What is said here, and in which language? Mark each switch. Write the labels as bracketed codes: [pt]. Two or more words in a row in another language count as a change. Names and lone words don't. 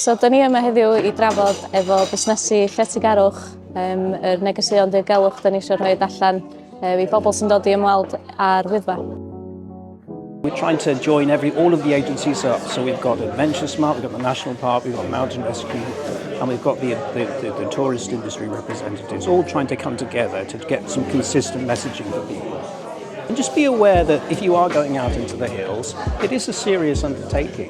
[cy] So, da ni yma heddiw I drafod efo busnesu lletygarwch, yr negeseuon diogelwch da ni eisiau rhoi allan I bobl sy'n dod I ymweld ar Wyddfa. [en] We're trying to join all of the agencies up. So we've got Adventure Smart, we've got the National Park, we've got Mountain Rescue, and we've got the tourist industry representatives, all trying to come together to get some consistent messaging for people. And just be aware that if you are going out into the hills, it is a serious undertaking.